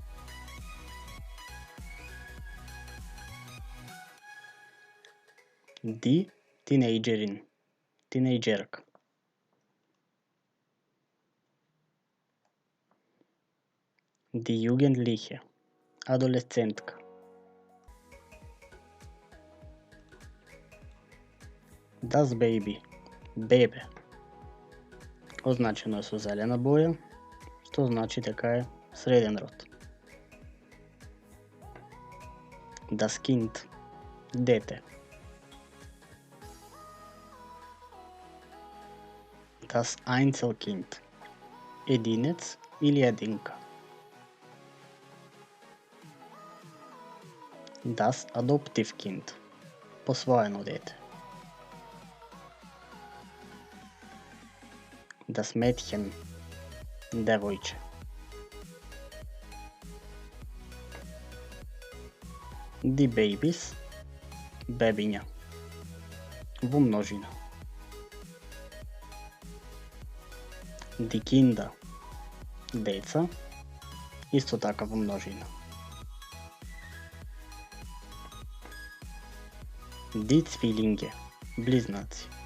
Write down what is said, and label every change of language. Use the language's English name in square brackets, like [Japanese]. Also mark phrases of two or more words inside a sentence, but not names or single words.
[German] Die Teenagerin, teenagerka. Die Jugendliche, adolescentка. Das Baby, [Macedonian] бебе. Означено е со зелена боја, што значи дека е среден род. [German] Das Kind, дете. Das Einzelkind, [Macedonian] единец или единка. [German] Das Adoptivkind, [Macedonian] посвоено дете. [German] Das Mädchen, девојче. Die Babys, [Macedonian] бебиња, во множина. [German] Die Kinder, [Macedonian] деца, исто така во множина. [German] Die Zwillinge, [Macedonian] близнаци.